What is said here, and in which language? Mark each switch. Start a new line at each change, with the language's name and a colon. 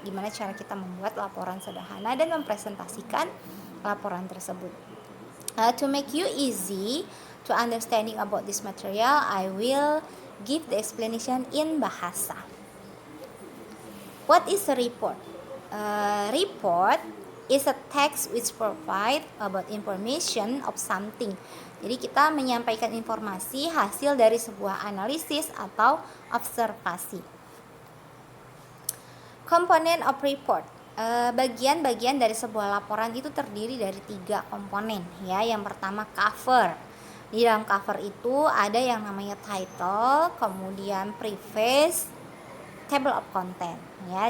Indonesian: Gimana cara kita membuat laporan sederhana dan mempresentasikan laporan tersebut.
English: To make you easy to understanding about this material, I will give the explanation in bahasa. What is a report? Report is a text which provide about information of something.
Indonesian: Jadi kita menyampaikan informasi hasil dari sebuah analisis atau observasi.
English: Component of report.
Indonesian: Bagian-bagian dari sebuah laporan itu terdiri dari 3 komponen ya. Yang pertama cover. Di dalam cover itu ada yang namanya title, kemudian preface, table of content ya.